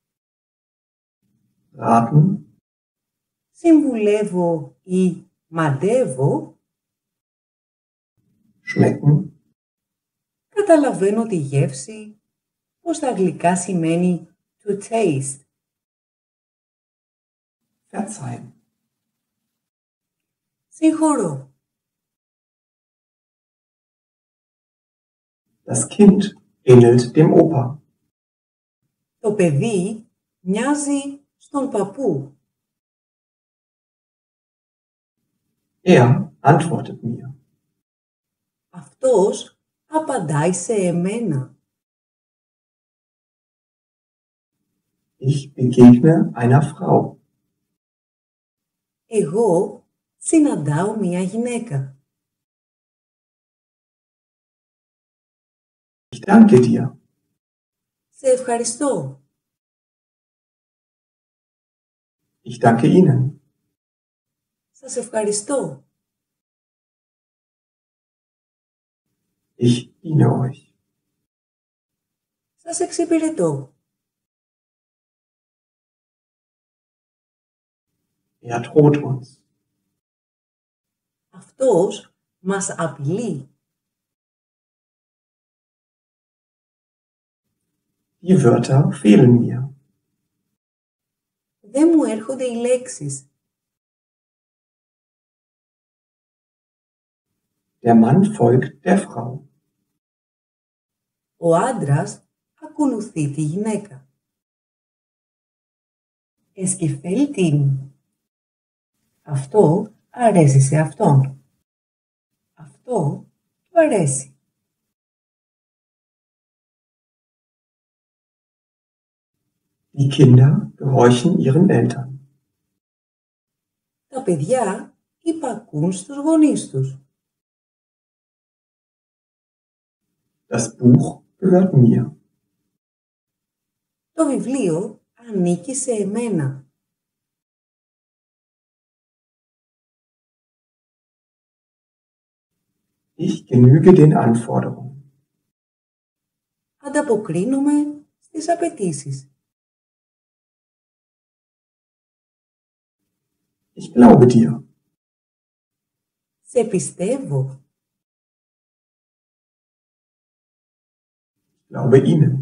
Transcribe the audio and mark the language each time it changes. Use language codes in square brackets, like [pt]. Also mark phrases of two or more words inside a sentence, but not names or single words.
[de] raten, [el] συμβουλεύω ή μαντεύω, [de] schmecken, [el] καταλαβαίνω τη γεύση, πως στα αγγλικά σημαίνει [en] to taste. [de] verzeihen, [el] Συγχωρώ. [de] das Kind ähnelt dem Opa. [el] Το παιδί μοιάζει στον παππού. [de] Antwortet mir. [el] Αυτός απαντάει σε εμένα. [de] Ich begegne einer Frau. [el] Εγώ συναντάω μία γυναίκα. [de] Ich danke dir. [el] Σε ευχαριστώ. [de] Ich danke Ihnen. [el] Σας ευχαριστώ. [de] Ich diene euch. [el] Σας εξυπηρετώ. [de] Droht uns. [el] Αυτός μας απειλεί. [de] Die Wörter fehlen mir. [el] Δεν μου έρχονται οι λέξεις. [de] Der Mann folgt der Frau. [el] Ο άντρας ακολουθεί τη γυναίκα. [de] Es gefällt ihm. [el] Αυτό αρέσει σε αυτόν. Αυτό του αρέσει. [de] Die Kinder gehorchen ihren Eltern. [el] Τα παιδιά υπακούν στους γονείς τους. [de] Das Buch gehört mir. [el] Το βιβλίο ανήκει σε εμένα. [de] Ich genüge den Anforderungen. [el] Ανταποκρίνομαι στις απαιτήσεις. [de] Ich glaube dir. [el] Σε πιστεύω. [de] Ich glaube Ihnen.